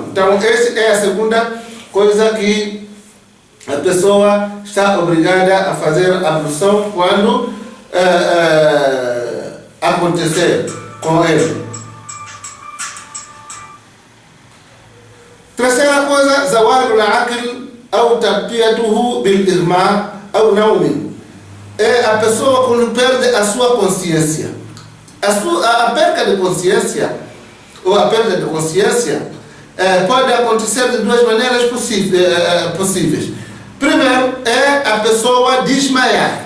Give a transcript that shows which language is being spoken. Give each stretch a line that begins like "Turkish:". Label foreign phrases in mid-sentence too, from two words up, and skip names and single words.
Portuguese: Então, essa é a segunda coisa que a pessoa está obrigada a fazer a ablução quando acontecer com ele. Terceira coisa,
Arabic: زوال العقل
Portuguese: ou
Arabic: تغطيته بالإغماء
Portuguese: ou nawm. É a pessoa quando perde a sua consciência. A perda de consciência ou a perda de consciência pode acontecer de duas maneiras possíveis. Primeiro é a pessoa desmaiar.